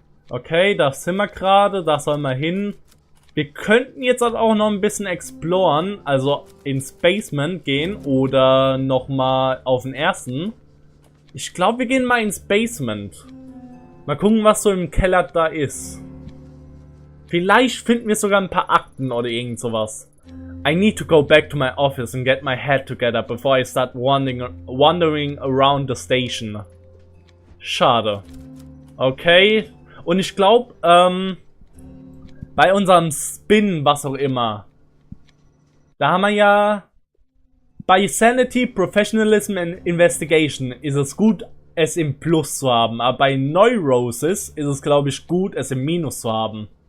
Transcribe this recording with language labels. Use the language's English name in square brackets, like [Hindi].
[German] Okay, da sind wir gerade, da sollen wir hin. Wir könnten jetzt halt auch noch ein bisschen exploren, also ins Basement gehen oder nochmal auf den ersten. Ich glaube, wir gehen mal ins Basement. Mal gucken, was so im Keller da ist. Vielleicht finden wir sogar ein paar Akten oder irgend sowas. [English] I need to go back to my office and get my head together before I start wandering around the station. [German] Schade. Okay. Und ich glaube, bei unserem Spin, was auch immer, da haben wir ja bei Sanity, Professionalism and Investigation ist es gut, es im Plus zu haben, aber bei Neurosis ist es, glaube ich, gut, es im Minus zu haben.